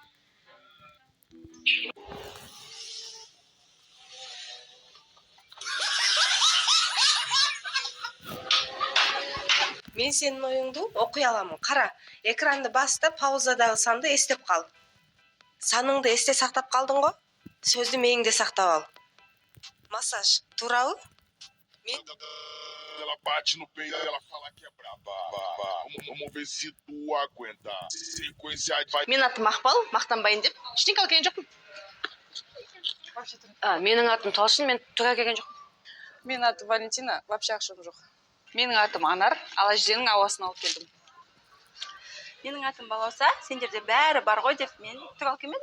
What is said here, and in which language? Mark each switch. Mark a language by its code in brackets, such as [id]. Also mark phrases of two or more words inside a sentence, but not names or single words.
[kk] Мен сенің ойыңды оқи аламын. Қара, экранды басты, паузадағы санды естеп қал. Саныңды есте сақтап қалдың ғой? сөзді миыңда сақтап ал. Массаж туралы мен [pt] Ela bate no peito e ela fala que é braba. Vamos ver se tu aguenta. Sequência vai. [kk] Мен атым Мақпал, мақтанбайын деп ештеңе алған жоқпын. Менің атым Талшын, мен тура келген жоқпын. Менің атым Валентина, вообще ақшам жоқ. Менің атым Анар, Алажденің ауасын алып келдім. Менің атым Балауса, сендерде бәрі бар ғой деп мен тура келмедім.